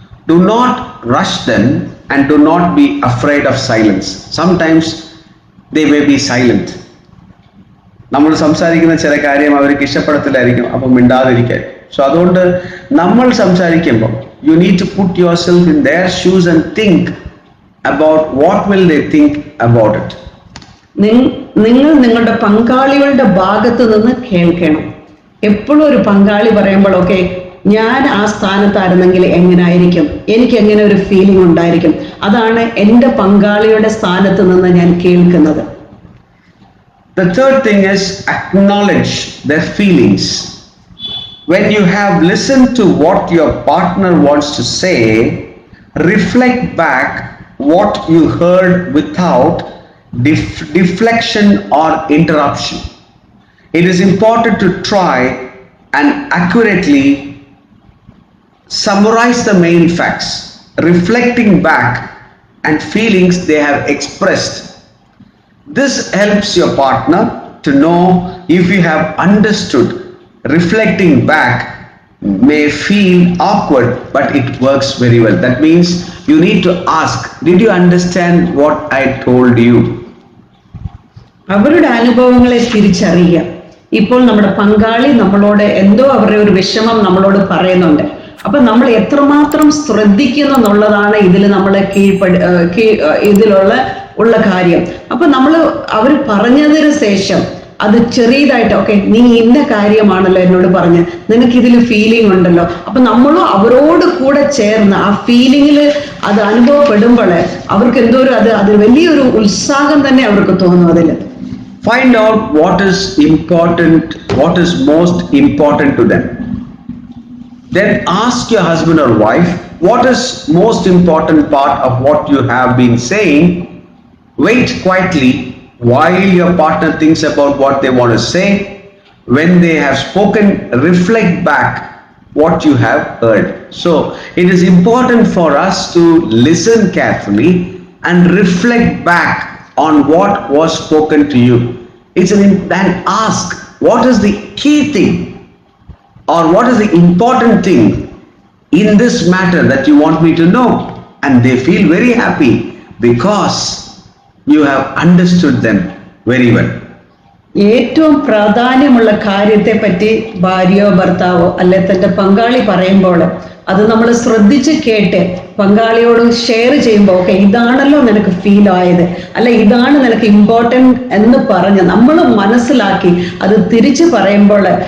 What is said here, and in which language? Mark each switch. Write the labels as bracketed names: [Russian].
[English] Do not rush them and do not be afraid of silence. Sometimes they may be silent. [Malayalam] നമ്മൾ സംസാരിക്കുന്ന ചില കാര്യം അവർക്ക് ഇഷ്ടപ്പെടത്തില്ലായിരിക്കും, അപ്പം മിണ്ടാതിരിക്കാൻ. സോ അതുകൊണ്ട് നമ്മൾ സംസാരിക്കുമ്പോൾ [English] you need to put yourself in their shoes and think about what will they think about it. [Malayalam] നിങ്ങൾ നിങ്ങളുടെ പങ്കാളികളുടെ ഭാഗത്ത് നിന്ന് കേൾക്കണം. എപ്പോഴും ഒരു പങ്കാളി പറയുമ്പോൾ ഓക്കെ, ഞാൻ ആ സ്ഥാനത്തായിരുന്നെങ്കിൽ എങ്ങനായിരിക്കും, എനിക്ക് എങ്ങനെ ഒരു ഫീലിംഗ് ഉണ്ടായിരിക്കും, അതാണ് എൻ്റെ പങ്കാളിയുടെ സ്ഥാനത്ത് നിന്ന് ഞാൻ കേൾക്കുന്നത്. [English] The third thing is acknowledge their feelings. When you have listened to what your partner wants to say, reflect back what you heard without deflection or interruption. It is important to try and accurately summarize the main facts, reflecting back and feelings they have expressed. This helps your partner to know if you have understood. Reflecting back may feel awkward, but it works very well. That means you need to ask, did you understand what I told you? [Malayalam] അവരുടെ അനുഭവങ്ങളെ തിരിച്ചറിയുക. ഇപ്പോൾ നമ്മുടെ പങ്കാളി നമ്മളോട് എന്തോ അവരുടെ ഒരു വിഷമം നമ്മളോട് പറയുന്നുണ്ട്. അപ്പൊ നമ്മൾ എത്രമാത്രം ശ്രദ്ധിക്കുന്നു എന്നുള്ളതാണ് ഇതിൽ നമ്മളെ ഇതിലുള്ള കാര്യം. അപ്പൊ അവർ പറഞ്ഞതിന് ശേഷം അത് ചെറിയതായിട്ട് ഓക്കെ, നീ ഇന്ന കാര്യമാണല്ലോ എന്നോട് പറഞ്ഞ്, നിനക്ക് ഇതിൽ ഫീലിംഗ് ഉണ്ടല്ലോ. അപ്പൊ നമ്മളും അവരോട് കൂടെ ചേർന്ന് ആ ഫീലിംഗിൽ അത് അനുഭവപ്പെടുമ്പോൾ അവർക്ക് എന്തോ അത് വലിയൊരു ഉത്സാഹം തന്നെ അവർക്ക് തോന്നും. അതില് [English] find out what is important, what is most important to them. Then ask your husband or wife, what is most important part of what you have been saying. Wait quietly while your partner thinks about what they want to say. When they have spoken, reflect back what you have heard. So it is important for us to listen carefully and reflect back on what was spoken to you. Then ask, what is the key thing or what is the important thing in this matter that you want me to know? And they feel very happy because you have understood them very well. [Malayalam] ഏറ്റവും പ്രാധാന്യമുള്ള കാര്യത്തെ പറ്റി ഭാര്യയോ ഭർത്താവോ അല്ലെ തന്റെ പങ്കാളി പറയുമ്പോൾ അത് നമ്മൾ ശ്രദ്ധിച്ച് കേട്ട് പങ്കാളിയോട് ഷെയർ ചെയ്യുമ്പോൾ ഓക്കെ, ഇതാണല്ലോ നിനക്ക് ഫീൽ ആയത്, അല്ല ഇതാണ് നിനക്ക് ഇമ്പോർട്ടൻറ്റ് എന്ന് പറഞ്ഞ് നമ്മൾ മനസ്സിലാക്കി അത് തിരിച്ചു പറയുമ്പോൾ